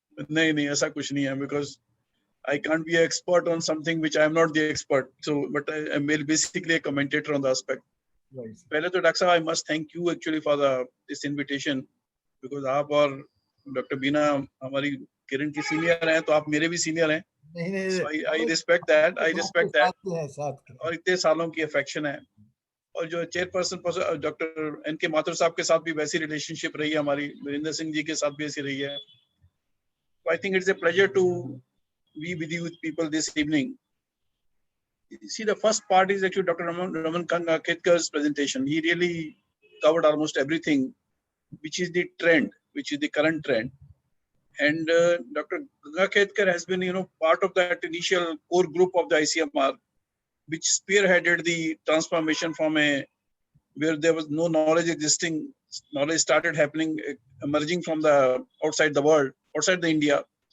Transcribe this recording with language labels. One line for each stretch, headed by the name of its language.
Hindi: नहीं ऐसा कुछ नहीं है,
English: because I can't be an expert on something which I am not the expert. So, but I am basically a commentator on the aspect. Right.
Hindi: पहले तो doctor साहब,
English: I must thank you actually for this invitation, because
Hindi: आप और doctor बीना हमारी किरण की senior हैं, तो आप मेरे भी सीनियर हैं.
English: So I respect that. I respect that.
Hindi: और इतने सालों की अफेक्शन है. और जो चेयरपर्सन डॉक्टर एन.के. माथुर साहब के साथ भी वैसी रिलेशनशिप रही है हमारी, वीरेंद्र सिंह जी के साथ भी ऐसी रही है.
English: So I think it's a pleasure to be with you people this evening. You see, the first part is actually Dr. Raman Kankatkar's presentation. He really covered almost everything, which is the trend, which is the current trend. And Dr. Kankatcar has been, part of that initial core group of the ICMR, which spearheaded the transformation from where there was no knowledge existing, knowledge started happening, emerging from the outside the world, outside the India.